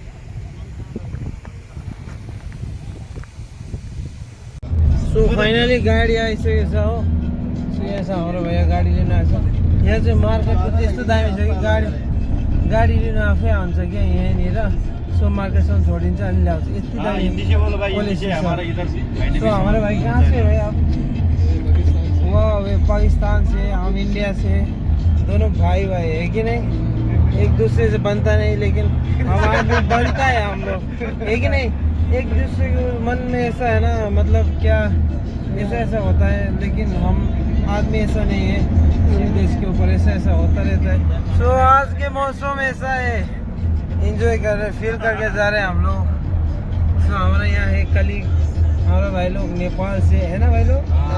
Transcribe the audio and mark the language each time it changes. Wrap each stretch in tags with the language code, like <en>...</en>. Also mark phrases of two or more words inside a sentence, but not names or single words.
<ne>सो फाइनली गाडी आइसकेको छ हो सो यहाँ छ हाम्रो भैया गाडी लिन आएको छ यहाँ चाहिँ मार्केटको त्यस्तो दामी छ कि गाडी लिनु आफै आउँछ क्या यहाँनिर सो मार्केटसम्म छोडिन्छ अनि ल्याउँछ यति दामी पोलिसी छ</ne> <hi>सो हमारे भाई कहाँ से है आप वाह वे पाकिस्तान से हम इंडिया से दोनों भाई है कि नहीं एक दूसरे से बनता नहीं लेकिन हमारा भी बनता है हम लोग है कि नहीं एक दूसरे के मन में ऐसा है ना मतलब क्या ऐसा होता है लेकिन हम आदमी ऐसा नहीं है सिर्फ देश के ऊपर ऐसा होता रहता है सो आज के मौसम ऐसा है एंजॉय कर रहे फील करके जा रहे हैं हम लोग सो हमारे यहाँ है कलीग हमारे भाई लोग नेपाल से है ना भाई लोग</hi>